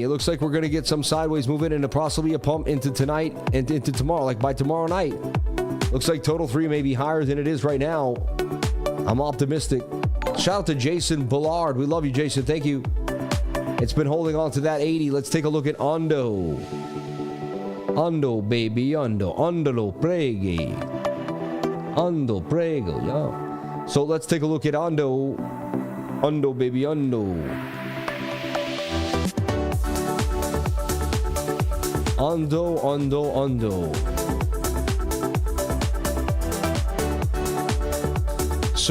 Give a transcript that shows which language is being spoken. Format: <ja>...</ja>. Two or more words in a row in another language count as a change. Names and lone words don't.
<en>It looks like we're going to get some sideways movement and possibly a pump into tonight and into tomorrow, like by tomorrow night. Looks like Total 3 may be higher than it is right now. I'm optimistic. Shout out to Jason Bullard. We love you, Jason. Thank you. It's been holding on to that 80. Let's take a look at ONDO. ONDO, baby, ONDO. ONDO, prego. ONDO, prego, yeah. So let's take a look at ONDO. ONDO, baby, ONDO. ONDO, ONDO, ONDO.</en>